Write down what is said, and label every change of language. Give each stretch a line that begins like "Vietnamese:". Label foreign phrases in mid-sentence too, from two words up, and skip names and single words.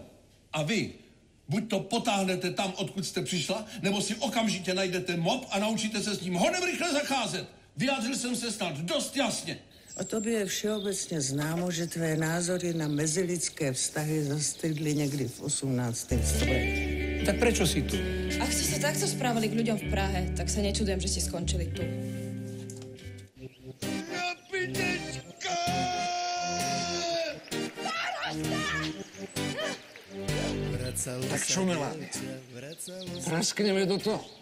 Czech: A vy, buď to potáhnete tam, odkud jste přišla, nebo si okamžitě najdete mop a naučíte se s ním honem rychle zacházet. Vyjádřil jsem se snad dost jasně. O tobě je všeobecně známo, že tvé názory na mezilidské vztahy zastydly někdy v 18. století.
Slovak: Tak prečo si tu? Ak ste sa takto správali k ľuďom v Prahe, tak sa nečudujem, že ste skončili tu. Tak čo, milá? Praskneme do toho.